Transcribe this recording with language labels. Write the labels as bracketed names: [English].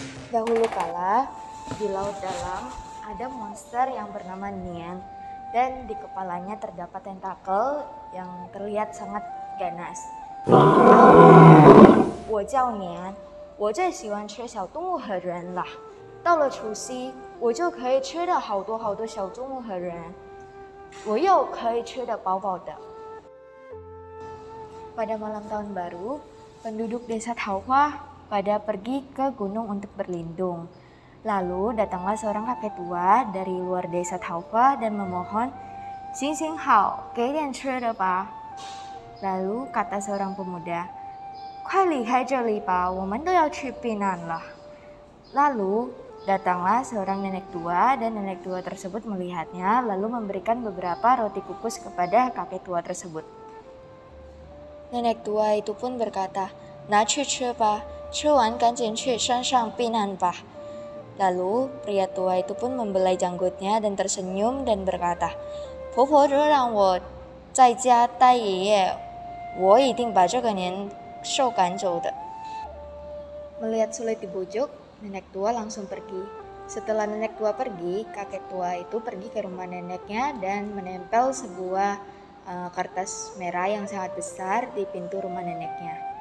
[Indonesian] Dahulu kala, di laut dalam ada monster yang bernama Nian, dan di kepalanya terdapat tentakel yang terlihat sangat ganas. [Chinese] 我叫年，我最喜欢吃小动物和人了。到了除夕，我就可以吃到好多好多小动物和人，我又可以吃得饱饱的。 [Indonesian] Pada malam tahun baru, penduduk desa Tauhua pada pergi ke gunung untuk berlindung. Lalu datanglah seorang kakek tua dari luar desa Tauhua dan memohon, "Xing xing hao, [Chinese] 给点吃的吧." [Indonesian] Lalu kata seorang pemuda, [Chinese] 快离开这里吧，我们都要去避难了。 [Indonesian] Lalu datanglah seorang nenek tua dan nenek tua tersebut melihatnya lalu memberikan beberapa roti kukus kepada kakek tua tersebut. Nenek tua itu pun berkata, [Chinese] 拿去吃吧，吃完赶紧去山上避难吧。 [Indonesian] Lalu pria tua itu pun membelai janggutnya dan tersenyum dan berkata, [Chinese] 婆婆若让我在家待一夜，我一定把这个年兽赶走的。 [Indonesian] Melihat sulit dibujuk, nenek tua langsung pergi. Setelah nenek tua pergi, kakek tua itu pergi ke rumah neneknya dan menempel sebuah kertas merah yang sangat besar di pintu rumah neneknya.